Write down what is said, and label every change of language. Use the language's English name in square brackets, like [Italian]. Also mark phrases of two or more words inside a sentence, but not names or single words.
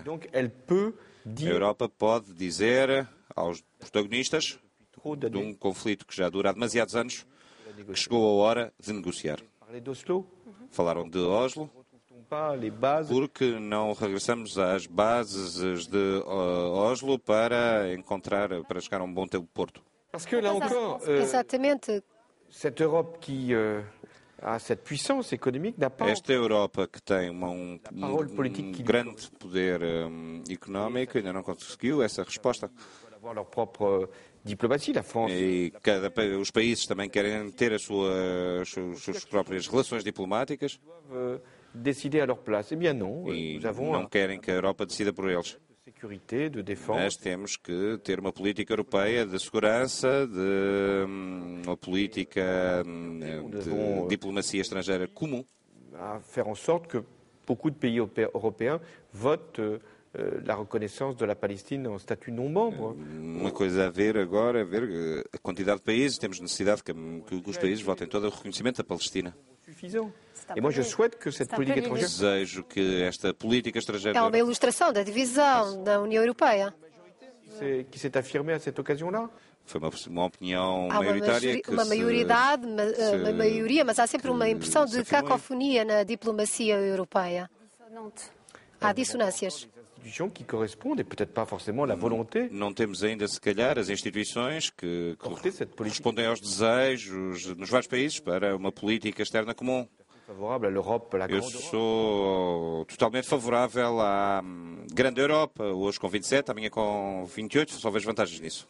[Portuguese] A Europa pode dizer aos protagonistas de um conflito que já dura há demasiados anos que chegou a hora de negociar. Falaram de Oslo, porque não regressamos às bases de Oslo para chegar a um bom porto. Exatamente. [French] Cette Europe qui a cette puissance économique n'a pas... [Portuguese] Esta Europa que tem um grande poder económico ainda não conseguiu essa resposta. E os países também querem ter as suas próprias relações diplomáticas e não querem que a Europa decida por eles. Mas temos que ter uma política europeia de segurança, uma política de diplomacia estrangeira comum. [French] A faire en sorte que beaucoup de pays européens votent la reconnaissance de la Palestine en statut non membre. [Portuguese] Uma coisa a ver agora, a quantidade de países, temos necessidade que os países votem todo o reconhecimento da Palestina. [French] Et moi, je souhaite que cette politique étrangère... [Portuguese] Desejo que esta política estrangeira... É uma ilustração da divisão da União Europeia. [French] Que s'est affirmée à cette occasion-là. [Portuguese] Foi uma opinião maioritária que uma maioria, mas há sempre uma impressão de cacofonia na diplomacia europeia. Há dissonâncias. Que correspondem, [French] peut-être pas forcément la volonté. [Portuguese] Não temos ainda, se calhar, as instituições que correspondem aos desejos nos vários países para uma política externa comum. Eu sou totalmente favorável à grande Europa, hoje com 27, amanhã com 28, só vejo vantagens nisso.